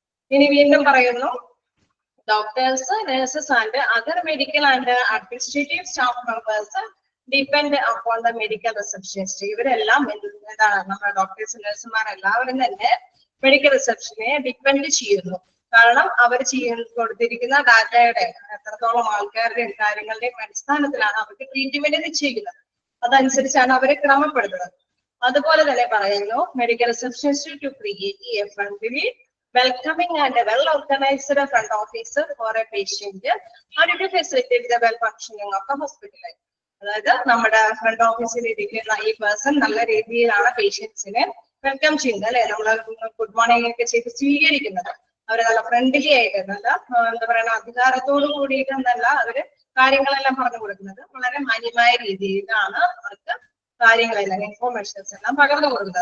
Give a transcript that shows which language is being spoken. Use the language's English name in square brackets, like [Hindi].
[Malayalam] ഇനി വീണ്ടും പറയുന്നു, [English] Doctors, nurses and other medical and administrative staff members depend upon the medical receptionist. [Malayalam] ഇവരെല്ലാം എന്താണ്, നമ്മുടെ ഡോക്ടേഴ്സ്, നഴ്സുമാർ എല്ലാവരും തന്നെ മെഡിക്കൽ റിസപ്ഷനെ ഡിപ്പെൻഡ് ചെയ്യുന്നു. കാരണം അവർ കൊടുത്തിരിക്കുന്ന ഡാറ്റയുടെ എത്രത്തോളം ആൾക്കാരുടെയും കാര്യങ്ങളുടെയും അടിസ്ഥാനത്തിലാണ് അവർക്ക് ട്രീറ്റ്മെന്റ് നിശ്ചയിക്കുന്നത്. അതനുസരിച്ചാണ് അവരെ ക്രമപ്പെടുത്തുന്നത്. അതുപോലെ തന്നെ പറയുന്നു, [English] Medical receptionist to create a friendly, welcoming and a well-organized front office for a patient and to facilitate the well functioning of the hospital. [Malayalam] അതായത് നമ്മുടെ ഫ്രണ്ട് ഓഫീസിൽ ഇരിക്കുന്ന ഈ പേഴ്സൺ നല്ല രീതിയിലാണ് പേഷ്യൻസിനെ വെൽക്കം ചെയ്യുന്നത്, അല്ലെ? നമ്മൾ ഗുഡ് മോർണിംഗ് ഒക്കെ ചെയ്ത് സ്വീകരിക്കുന്നത്. അവരെ നല്ല ഫ്രണ്ട്ലി ആയിട്ട്, നല്ല എന്താ പറയുക, അധികാരത്തോട് കൂടിയിട്ടെന്നല്ല അവര് കാര്യങ്ങളെല്ലാം പറഞ്ഞു കൊടുക്കുന്നത്. വളരെ മാന്യമായ രീതിയിലാണ് അവർക്ക് കാര്യങ്ങളെല്ലാം ഇൻഫോർമേഷൻസ് എല്ലാം പകർന്നു കൊടുക്കുന്നത്.